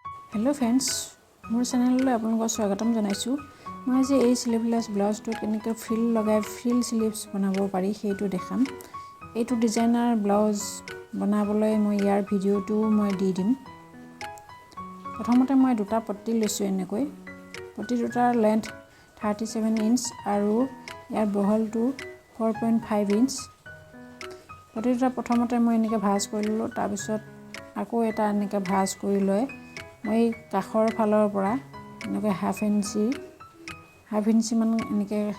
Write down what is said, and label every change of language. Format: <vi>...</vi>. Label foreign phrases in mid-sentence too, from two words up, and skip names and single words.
<en>hello friends</en> <as>মোৰ চেনেল আপলোক স্বাগতম জনাইছু মই যে এই স্লিভলেস ব্লাউজটো কেনেকৈ ফ্ৰিল লগাই</as> <en>frill sleeves</en> <as>বনাব পাৰি সেইটো দেখাম এইটো</as> <en>designer blouse</en> <as>বনাবলৈ মই ইয়াৰ ভিডিওটো মই দি দিম প্ৰথমতে মই দুটা পট্টি লৈছো এনেকৈ পট্টি দুটাৰ লেন্থ 37 ইঞ্চ আৰু ইয়াৰ বহলটো 4.5 ইঞ্চ পট্টি দুটা প্ৰথমতে মই এনেকৈ ভাঁজ কৰি ললো তাৰ পিছত আকৌ এটা এনেকৈ ভাঁজ কৰি লৈ মই কাখৰ ফালৰ পৰা এনেকৈ</as> <en>half inch</en> <as>মান এনেকৈ</as>